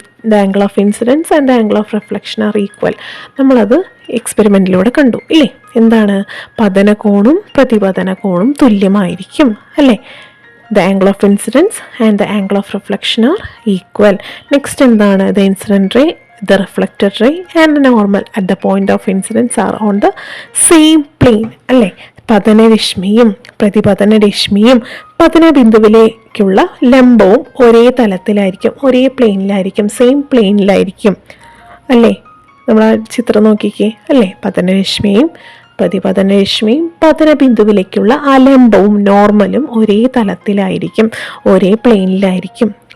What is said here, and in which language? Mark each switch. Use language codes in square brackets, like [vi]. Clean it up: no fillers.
[en] The angle of incidence and the angle of reflection are equal. [ml] നമ്മളത് എക്സ്പെരിമെൻറ്റിലൂടെ കണ്ടു ഇല്ലേ? എന്താണ്? പതനകോണും പ്രതിപതനകോണും തുല്യമായിരിക്കും അല്ലേ? [en] The angle of incidence and the angle of reflection are equal. [ml] Next എന്താണ്? [en] The incident ray, the reflected ray and normal at the point of incidence are on the same plane അല്ലേ? [ml] പതനരശ്മിയും പ്രതിപതനരശ്മിയും പതനബിന്ദുവിലേക്കുള്ള ലംബവും ഒരേ തലത്തിലായിരിക്കും, ഒരേ പ്ലെയിനിലായിരിക്കും, സെയിം പ്ലെയിനിലായിരിക്കും അല്ലേ? നമ്മൾ ആ ചിത്രം നോക്കിക്കേ അല്ലേ? പതനരശ്മിയും പ്രതിപതനരശ്മിയും പതനബിന്ദുവിലേക്കുള്ള ആ ലംബവും നോർമലും ഒരേ തലത്തിലായിരിക്കും, ഒരേ പ്ലെയിനിലായിരിക്കും.